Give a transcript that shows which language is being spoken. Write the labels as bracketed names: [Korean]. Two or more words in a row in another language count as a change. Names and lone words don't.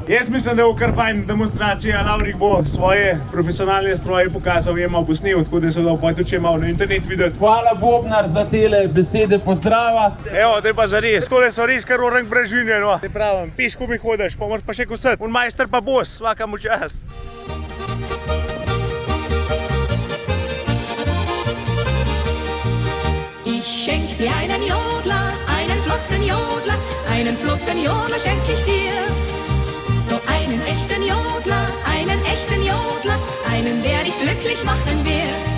[Slovenian] Jaz mislim, da bo kar fajn demonstracija. Lavrik bo svoje profesionalne stroje pokazal, je malo posnel, tako da se da pa tudi malo na internet videti. Hvala Bobnar za tele besede pozdrava. Evo, to je pa zares. Tole so res kar orang brežine, no. Te pravim, piško mi hodiš, pa moraš pa še kosati. Un majster pa bos, [Croatian] svaka mu čast. [German] Ich schenk dir einen Jodler, einen flotten Jodler schenk ich dir. So einen echten Jodler, einen, der dich glücklich machen wird.